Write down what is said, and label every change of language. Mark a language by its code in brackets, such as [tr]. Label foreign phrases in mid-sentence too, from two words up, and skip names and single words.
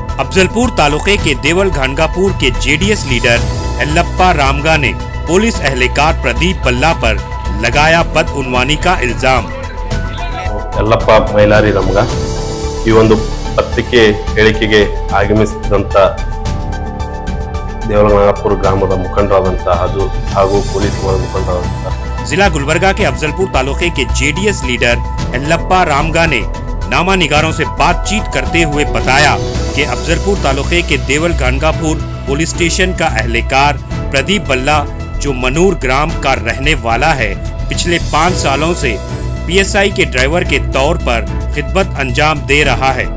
[ur] افضل پور تعلقے کے دیول گھانگاپور کے جے ڈی ایس لیڈر یلپا رامگا نے پولیس اہلکار پردیپ بلا پر لگایا بدعنوانی کا الزام. [kn] ಯಲ್ಲಪ್ಪ ಮೈಲಾರಿ ರಾಮಗ ಈ ಒಂದು ಪತ್ರಿಕೆ ಹೇಳಿಕೆಗೆ ಆಗಮಿಸಿದಂತ ದೇವಲನಾಗಪುರ ಗ್ರಾಮದ ಮುಖಂಡರಾದಂತ ಹಾಗೂ ಪೊಲೀಸ್ ಮುಖಂಡರಾದಂತ [ur] ضلع گلبرگہ کے افضل پور تعلقے کے جے ڈی ایس لیڈر یلپا رامگا نے نامہ نگاروں سے بات چیت کرتے ہوئے بتایا کہ افضل پور تعلقے کے دیول گھانگاپور پولیس اسٹیشن کا اہلکار پردیپ بلا جو منور گرام کا رہنے والا ہے، پچھلے 5 سالوں سے پی ایس آئی کے ڈرائیور کے طور پر خدمت انجام دے رہا ہے.